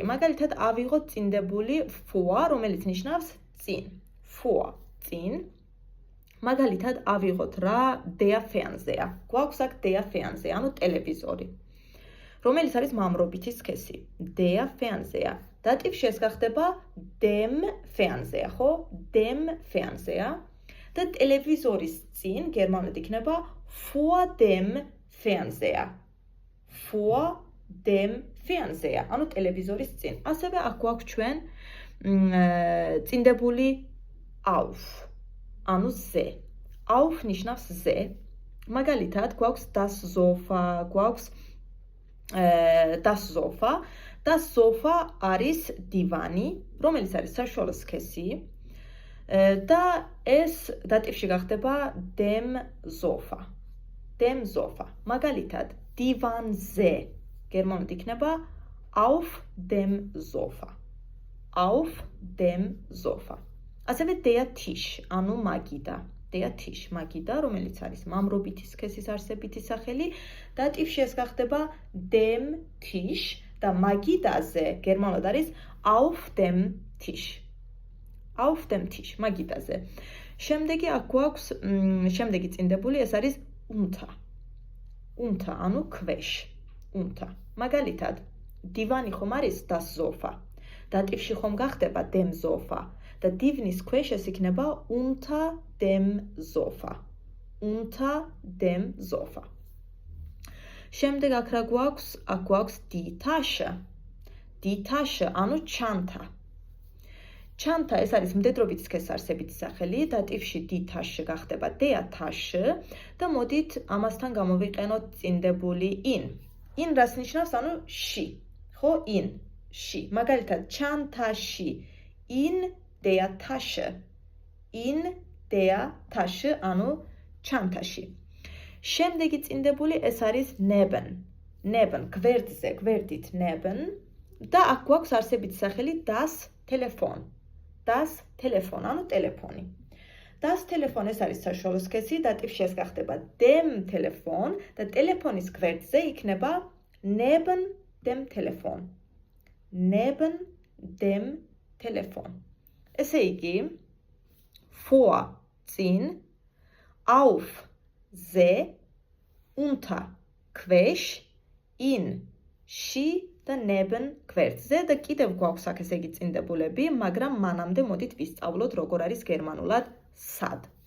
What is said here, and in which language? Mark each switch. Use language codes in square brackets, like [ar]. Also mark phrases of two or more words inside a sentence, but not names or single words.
[ka] მაგალითად, ავიღოთ წინდებული vor, რომელიც ნიშნავს წინ. vor, წინ. მაგალითად, ავიღოთ რა [de] der Fernseher. [ka] გვაქვს აქ [de] der Fernseher, [ka] ანუ ტელევიზორი. რომელიც არის მამრობითი სქესი. [de] Der Fernseher. [ka] დატივში ეს გახდება [de] dem Fernseher, [ka] ხო? [de] dem Fernseher. [ka] და ტელევიზორის წინ გერმანულად იქნება [de] vor dem Fernseher. vor dem Fernseher, [ka] ანუ ტელევიზორის წინ. ასევე აქ გვაქვს ჩვენ წინდებული auf, ანუ ზე. auf ნიშნავს ზე. მაგალითად, გვაქვს [de] das Sofa, [ka] გვაქვს [de] das Sofa. Das Sofa [ka] არის დივანი, რომელიც არის საშუალო სქესი და ეს დატივში გახდება [de] dem Sofa. dem Sofa. [ka] მაგალითად, დივანზე გერმანულად იქნება [de] auf dem Sofa. auf dem Sofa. ასევე der Tisch, [ka] ანუ მაგიდა. [de] der Tisch, [ka] მაგიდა, რომელიც არის მამრობითი სქესის არსებითი სახელი, დატივში ეს გახდება [de] dem Tisch [ka] და მაგიდაზე გერმანულად არის [de] auf dem Tisch. auf dem Tisch, [ka] მაგიდაზე. შემდეგი აქ გვაქვს შემდეგი წინდებული, ეს არის unter. unter, ანუ ქვეშ. unter. მაგალითად, დივანი ხომ არის [de] das Sofa. [ka] დატივში ხომ გახდება [de] dem Sofa [ka] და დივნის ქვეშ ეს იქნება [de] unter dem Sofa. unter dem Sofa. [ka] შემდეგ აქ რა გვაქვს? აქ გვაქვს [de] die Tasche. die Tasche, [ka] ანუ ჩანთა. ჩანთა ეს არის მდედრობითი სქესის არსებითი სახელი, დატივში [de] die Tasche [ka] გახდება [de] der Tasche [ka] და მოდით ამასთან გამოვიყენოთ წინდებული in. in რას ნიშნავს? ანუ ში. ხო, in, ში. მაგალითად, ჩანთაში [de] in der Tasche. in der Tasche, [ka] ანუ ჩანთაში. შემდეგი წინდებული ეს არის neben. neben, გვერდზე, გვერდით neben და აქ გვაქვს არსებითი სახელი [de] das Telefon. das Telefon, [ka] ანუ ტელეფონი. [de] das Telefon [ka] ეს არის საშუალო სქესი, დატივში ეს გახდება [de] dem Telefon [ka] და ტელეფონის გვერდზე იქნება [de] neben dem Telefon. neben dem Telefon. [ka] ესე იგი, vor, წინ, auf, ზე, unter, ქვეშ, in, ში და neben გვერდზე და კიდევ გვაქვს აქ ესე იგი წინდებულები, მაგრამ მანამდე მოდით ვისწავლოთ როგორ არის გერმანულად sad.